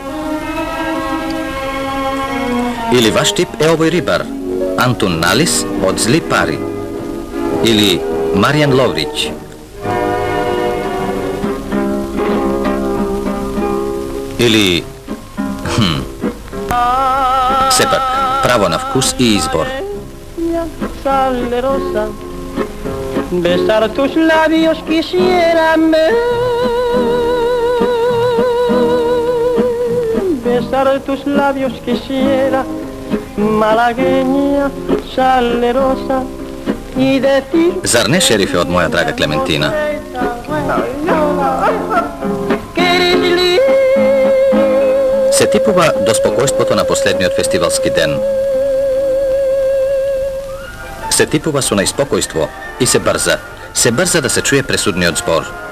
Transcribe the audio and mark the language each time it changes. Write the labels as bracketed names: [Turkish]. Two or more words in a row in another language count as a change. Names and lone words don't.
[Macedonian] Или ваш тип е овој рибар, Антун Налис од Зли пари. Или Маријан Ловриќ. Или... Сепак, право на вкус и избор. [Spanish] Besar tus labios quisiérame, besar tus labios quisiera, malagueña, salerosa, y decir... [Macedonian] Зар не, шерифе, од моја драга Клементина? Се типува до спокојството на последниот фестивалски ден. Се типува со најспокојство и се брза да се чуе пресудниот збор.